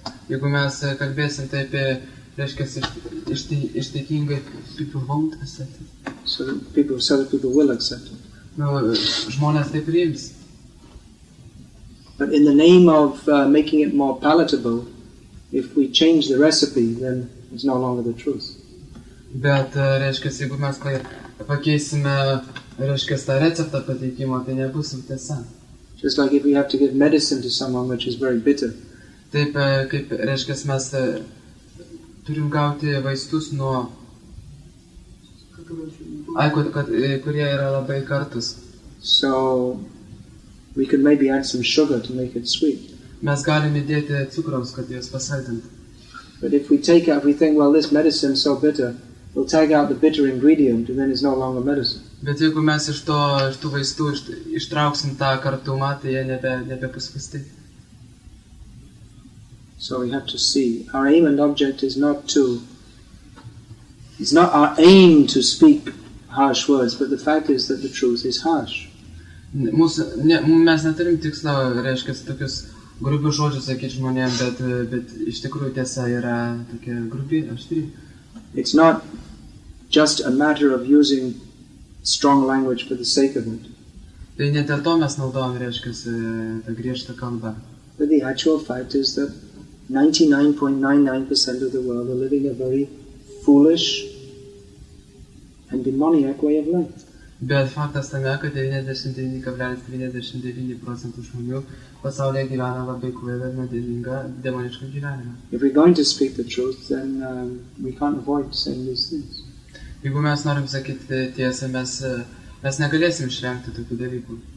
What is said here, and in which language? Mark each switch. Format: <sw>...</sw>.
<lt>Jeigu mes kalbėsim taip, reiškia, išteikingai,</lt> <en>people won't accept it. So that people will accept it.</en> <lt>Žmonės tai priims.</lt> <en>But in the name of making it more palatable, if we change the recipe, then it's no longer the truth.</en> <lt>Bet, reiškia, jeigu mes pakeisime, reiškia, tą receptą pateikimo, tai nebus tiesa.</lt> <en>Just like if we have to give medicine to someone which is very bitter.</en> <lt>Taip, kaip, reiškia, mes turim gauti vaistus nuo, kurie yra labai kartus.</lt> <en>So we could maybe add some sugar to make it sweet.</en> <lt>Mes galime įdėti cukraus, kad juos pasaldintų.</lt> <en>But if we think, well, this medicine is so bitter, we'll take out the bitter ingredient and then it's no longer medicine.</en> <lt>Bet jeigu mes iš tų vaistų ištrauksim tą kartumą, tai jie nebebus vaistai.</lt> <en>So we have to see, our aim and object is not our aim to speak harsh words, but the fact is that the truth is harsh.</en> <lt>Mes neturim tikslo, reiškia, tokius grubius žodžius sakyti žmonėm, bet iš tikrųjų tiesa yra tokia grubi, aštri.</lt> <en>It's not just a matter of using strong language for the sake of it.</en> <lt>Tai ne dėl to mes naudojam, reiškia, tą griežtą kalbą.</lt> <en>But the actual fact is that 99.99% of the world are living a very foolish and demoniac way of life.</en> <lt>Bet faktas tame, kad 99,99% žmonių pasaulyje gyvena labai kvailą ir nuodėmingą demonišką gyvenimą.</lt> <en>If we're going to speak the truth, then we can't avoid saying these things.</en> <lt>Jeigu mes norim sakyti tiesą, mes negalėsim išvengti tokių dalykų.</lt>